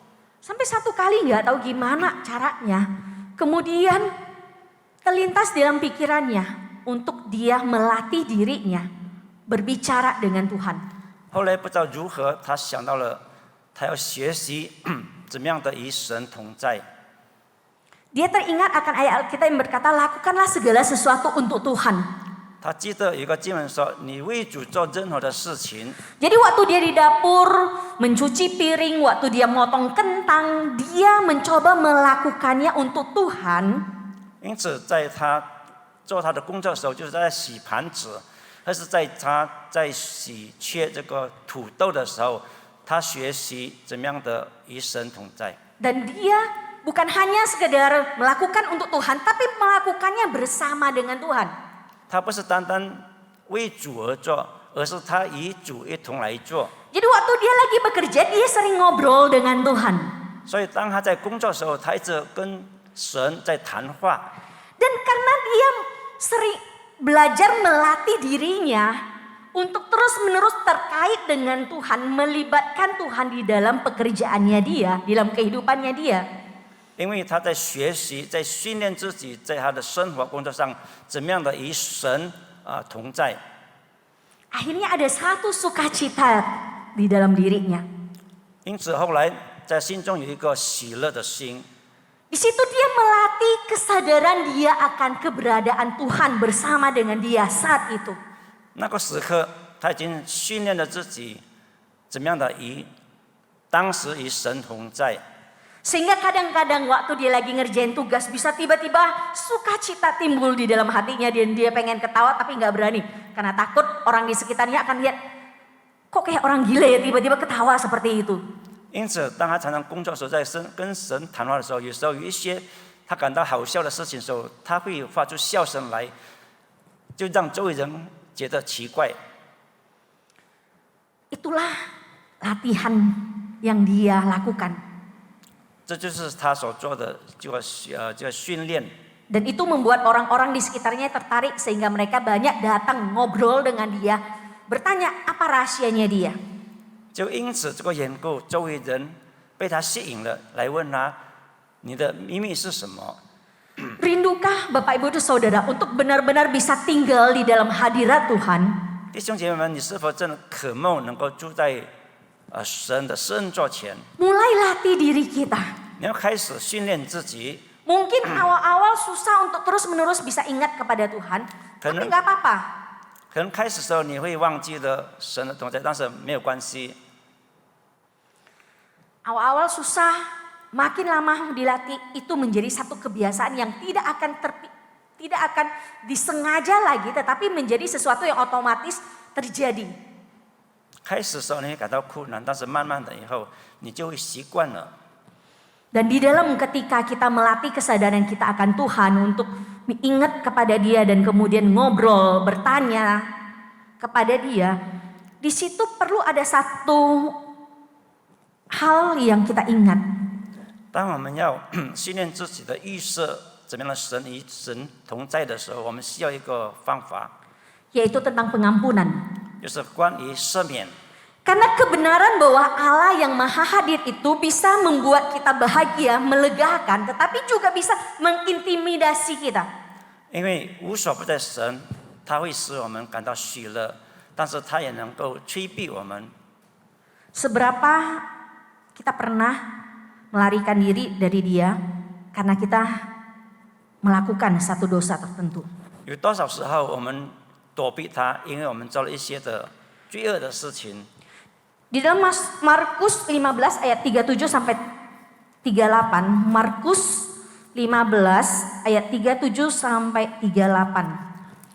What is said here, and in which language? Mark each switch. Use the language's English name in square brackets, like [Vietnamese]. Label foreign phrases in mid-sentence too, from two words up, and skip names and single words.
[Indonesian] Sampai satu kali nggak tahu gimana caranya. Kemudian terlintas dalam pikirannya untuk dia melatih dirinya berbicara dengan Tuhan. [Chinese] 后来不知道如何，他想到了，他要学习怎么样的与神同在。 [Indonesian] Dia teringat akan ayat Alkitab yang berkata, lakukanlah segala sesuatu untuk Tuhan. [Chinese] 他记得有一个经文说：“你为主做任何的事情。” [Indonesian] Jadi waktu dia di dapur mencuci piring, waktu dia motong kentang, dia mencoba melakukannya untuk Tuhan. [Chinese] 因此，在他做他的工作的时候，就是在洗盘子，还是在他在切这个土豆的时候，他学习怎么样的与神同在。 [Indonesian] Dan dia bukan hanya sekedar melakukan untuk Tuhan, tapi melakukannya bersama dengan Tuhan. [Chinese] 他不是单单为主而做，而是他与主一同来做。 [Indonesian] Jadi waktu dia lagi bekerja, dia sering ngobrol dengan Tuhan. [Chinese] 所以，当他在工作的时候，他一直跟神在谈话。 [Indonesian] Dan karena dia sering belajar melatih dirinya untuk terus-menerus terkait dengan Tuhan, melibatkan Tuhan di dalam pekerjaannya dia, di dalam kehidupannya dia. [Chinese] 因为他在学习，在训练自己，在他的生活工作上，怎么样的与神同在。 [Indonesian] Akhirnya ada satu sukacita di dalam dirinya. [Chinese] 因此后来在心中有一个喜乐的心。 [Indonesian] Di situ dia melatih kesadaran dia akan keberadaan Tuhan bersama dengan dia saat itu. [Chinese] 那个时刻，他已经训练了自己，怎么样的与当时与神同在。 [Indonesian] Sehingga kadang-kadang waktu dia lagi ngerjain tugas bisa tiba-tiba sukacita timbul di dalam hatinya dan dia pengen ketawa tapi nggak berani karena takut orang di sekitarnya akan lihat kok kayak orang gila ya tiba-tiba ketawa seperti itu. [Chinese] 因此，当他常常工作的时候，在跟神谈话的时候，有时候有一些他感到好笑的事情的时候，他会发出笑声来，就让周围人觉得奇怪。 [Indonesian] Itulah latihan yang dia lakukan. [Chinese] 这就是他所做的这个训练。 [Indonesian] Dan itu membuat orang-orang di sekitarnya tertarik sehingga mereka banyak datang ngobrol dengan dia, bertanya apa rahasianya dia. [Chinese] 就因此这个缘故，周围人被他吸引了，来问他：“你的秘密是什么？” [Indonesian] Rindukah Bapak Ibu Saudara untuk benar-benar bisa tinggal di dalam hadirat Tuhan? [Chinese] 弟兄姐妹们，你是否真的渴慕能够住在神的圣座前？ [Indonesian] Mulai latih diri kita. [Chinese] 你要开始训练自己。 [Indonesian] Mungkin awal-awal susah untuk terus-menerus bisa ingat kepada Tuhan, tapi nggak apa-apa. [Chinese] 可能开始的时候你会忘记了神的同在，但是没有关系。 [Indonesian] Awal-awal susah, makin lama dilatih itu menjadi satu kebiasaan yang tidak akan Tidak akan disengaja lagi, tetapi menjadi sesuatu yang otomatis terjadi. [Chinese] 开始的时候你会感到困难，但是慢慢的以后，你就会习惯了。 [Indonesian] Dan di dalam ketika kita melatih kesadaran kita akan Tuhan untuk ingat kepada Dia dan kemudian ngobrol, bertanya kepada Dia, di situ perlu ada satu hal yang kita ingat. [Chinese] 当我们要训练自己的预设怎么样的神与神同在的时候，我们需要一个方法， [Indonesian] Yaitu tentang pengampunan. [Chinese] 就是关于赦免。 [Indonesian] Karena kebenaran bahwa Allah yang maha hadir itu bisa membuat kita bahagia, melegakan, tetapi juga bisa mengintimidasi kita. [Chinese] 因为无所不在神，他会使我们感到喜乐，但是他也能够催逼我们。 [Indonesian] Seberapa kita pernah melarikan diri dari Dia karena kita melakukan satu dosa tertentu. [Chinese] 有多少时候我们躲避他，因为我们做了一些的罪恶的事情。 [Indonesian] Di dalam Markus 15 ayat 37 sampai 38, Markus 15 ayat 37 sampai 38.